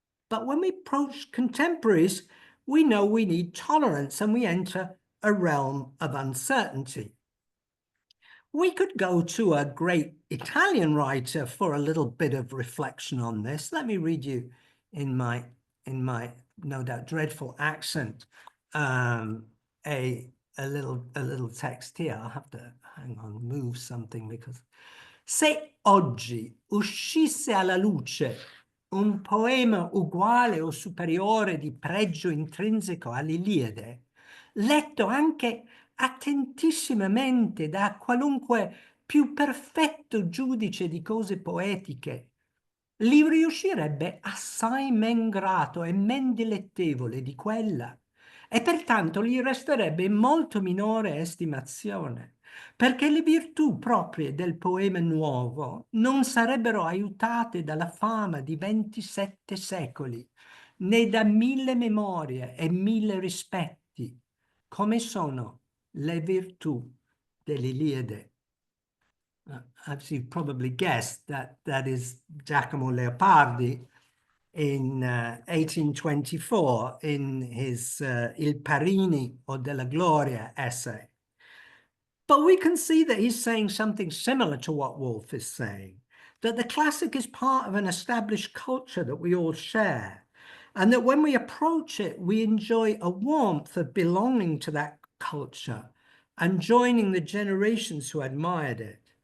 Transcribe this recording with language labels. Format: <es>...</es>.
<en>But when we approach contemporaries, we know we need tolerance, and we enter a realm of uncertainty. We could go to a great Italian writer for a little bit of reflection on this. Let me read you in my no doubt dreadful accent a little text here. I'll have to hang on, move something, because</en> <it>se oggi uscisse alla luce un poema uguale o superiore di pregio intrinseco all'Iliade, letto anche attentissimamente da qualunque più perfetto giudice di cose poetiche, gli riuscirebbe assai men grato e men dilettevole di quella, e pertanto gli resterebbe in molto minore estimazione, perché le virtù proprie del poema nuovo non sarebbero aiutate dalla fama di 27 secoli, né da 1000 memorie e 1000 rispetti, come sono le virtù dell'Iliade.</it> <en>As you probably guessed, that is Giacomo Leopardi in 1824 in his Il Parini o della Gloria essay. But we can see that he's saying something similar to what Woolf is saying, that the classic is part of an established culture that we all share, and that when we approach it, we enjoy a warmth of belonging to that culture and joining the generations who admired it.</en>